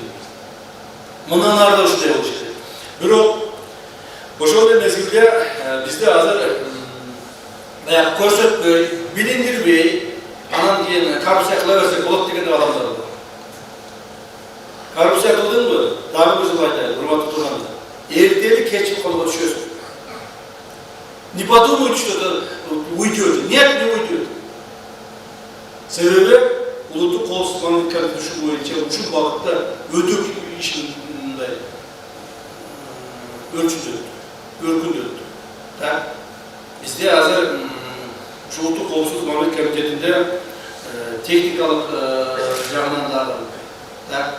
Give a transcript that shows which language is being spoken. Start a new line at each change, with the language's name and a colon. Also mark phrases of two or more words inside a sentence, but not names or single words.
Kyrgyz: Мындан ары да ушундай болуш керек. Бирок ошол мезгилде бизде азыр баягы көрсөтпөй, билиндирбей, анан кийин коррупция кыла берсек болот деген адамдар бар. Коррупция кылдыңбы? Дагы бир жыл айтайын, урматтуу тургандар. Эртели кечип колго түшөсүң.
Russian: Не подумают, что это уйдет. Нет, не уйдет.
Kyrgyz: Себеби улуттук коопсуздук комитети боюнча ушул багытта өтө ишин мындай өркүндөттү.
Russian: Так?
Kyrgyz: Бизде азыр улуттук коопсуздук комитетинде техникалык жагынан дагы, так?